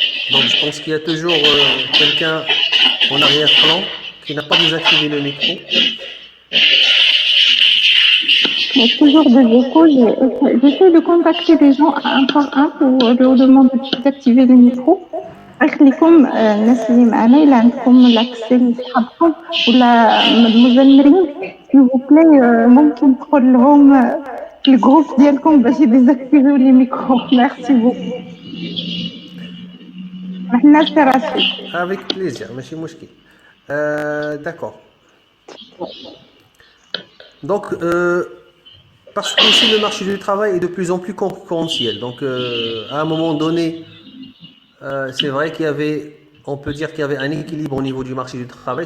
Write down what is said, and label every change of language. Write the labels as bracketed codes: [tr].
[fr] Donc, je pense qu'il y a toujours quelqu'un en arrière-plan qui n'a pas désactivé le micro. Il y a toujours des échos. J'essaie de contacter les gens un par un pour leur demander d'activer les micros. [ar] خليكم الناس اللي معنا إلا عندكم لاكسي لصحابكم ولا مدموزيل [fr] s'il vous plaît [ar] ممكن تقول لهم في الجروب ديالكم باش يديزاكتيفيو لي ميكرو. [fr] ميرسي بوكو. [ar] حنا سي رشيد. [fr] Avec plaisir, monsieur Mouchki. D'accord. Donc, parce que aussi le marché du travail est de plus en plus concurrentiel. Donc, à un moment donné, c'est vrai on peut dire qu'il y avait un équilibre au niveau du marché du travail.